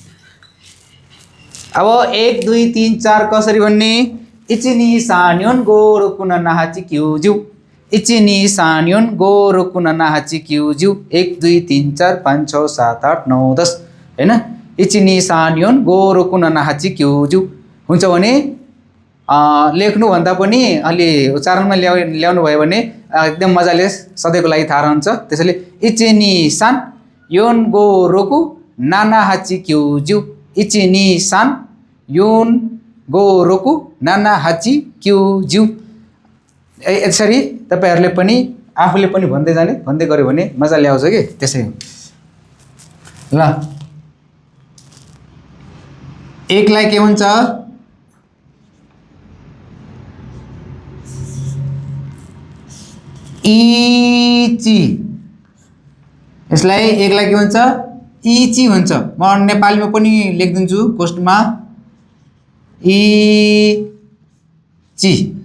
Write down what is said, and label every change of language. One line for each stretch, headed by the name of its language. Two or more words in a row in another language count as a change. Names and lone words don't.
Nepali: अब 1 2 3 4 कसरी भन्ने
Japanese: いちに さんよん ごろ く なはち きゅうじゅういちに さんよん ごろ く なはち きゅうじゅう 1 2 3 4 5
Nepali: 6 7 8 9 10 हैन
Japanese: いちに さんよん ごろ く なはち きゅうじゅう
Nepali: हुन्छ भने लेख्नु भन्दा पनि अलि उच्चारणमा ल्याउनु भयो भने एकदम मजाले सधैँको लागि थाहा रहन्छ त्यसैले
Japanese: いちに さん よん ごろく ななはち きゅうじゅういちに さん よん ごろく ななはち きゅうじゅう
Nepali: यसरी तपाईहरुले पनि आफूले पनि भन्दै जाने भन्दै गर्यो भने मजा ल्याउँछ के त्यसै हो ल एकलाई के हुन्छ इची यसलाई एकलाई के भन्छ इची भन्छ म नेपालीमा पनि लेख्दिन्छु कोष्टकमा इची